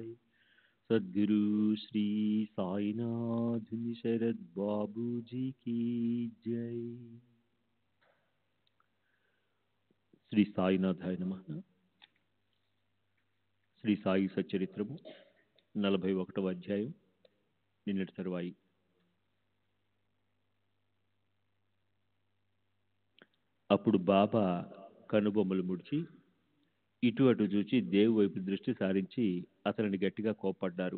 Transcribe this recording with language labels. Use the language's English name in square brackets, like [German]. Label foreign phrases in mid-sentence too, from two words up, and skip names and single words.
[Hindi] सद्गुरु श्री साईनाथ शरद बाबू जी की जय। [Sanskrit] శ్రీ సాయినాథాయ నమః. [Telugu] శ్రీ సాయి సచ్చరిత్రము 41వ అధ్యాయం, నిన్నటి తరువాయి. అప్పుడు బాబా కనుబొమ్మలు ముడిచి ఇటు అటు చూచి దేవు వైపు దృష్టి సారించి అతనిని గట్టిగా కోప్పడ్డారు.